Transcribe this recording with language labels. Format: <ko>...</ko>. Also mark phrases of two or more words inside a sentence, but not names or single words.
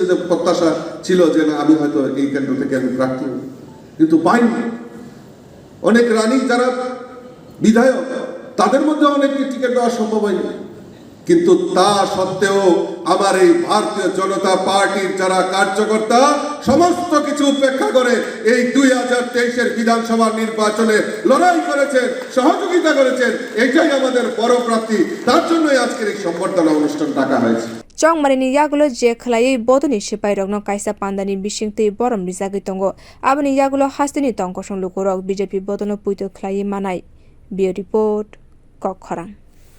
<bn>যে প্রত্যাশা ছিল যে না আমি হয়তো এই কেন্দ্র থেকে আমি প্রার্থী হব কিন্তু পাইনি অনেক রানিং যারা বিধায়ক তাদের মধ্যে অনেককে টিকিট দেওয়া সম্ভব হয়নি কিন্তু তা সত্ত্বেও আমার এই ভারতীয় জনতা পার্টির যারা কার্যকর্তা সমস্ত কিছু উপেক্ষা করে এই 2023-এর বিধানসভা নির্বাচনে লড়াই করেছেন সহযোগিতা করেছেন এটাই আমাদের বড় প্রাপ্তি তার জন্যই আজকের এই সম্বর্ধনা অনুষ্ঠান ডাকা হয়েছে</bn> <trp>Chongmarini Yagulo Je Khlai Bodoni Sipai Rogno Kaisa Pandani Bishingti Borom Rizagi Tongo Abani Yagulo Hastini Tongkoshong Lukurok BJP Bodono Puito Khlai Manai Bio Report Kokkhorang</trp>